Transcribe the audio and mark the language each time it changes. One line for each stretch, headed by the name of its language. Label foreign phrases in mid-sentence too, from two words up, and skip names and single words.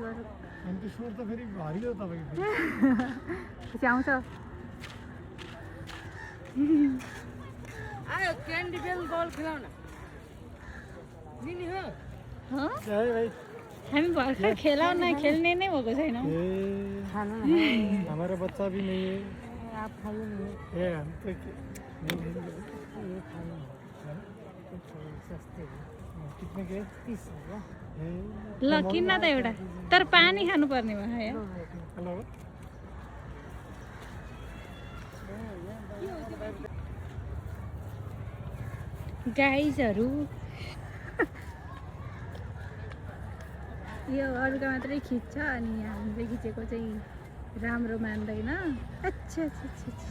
Nepali: अनि स्वर त फेरि हरियो तपाईँको आउँछ आयो क्यान्डी बेल बल खेलाउन लिने हो हामी भर्खर खेलाउन खेल्ने नै भएको छैनौँ
Hindi: हमारा बच्चा भी नहीं है आप खाइए नहीं ए हम तो कितने के 30
Nepali: ल किन्न त एउटा तर पानी खानुपर्ने भयो हेलो गाइजहरू यो अरूका मात्रै खिच्छ अनि हामीले खिचेको चाहिँ राम्रो मान्दैन
Hindi: अच्छा अच्छा अच्छा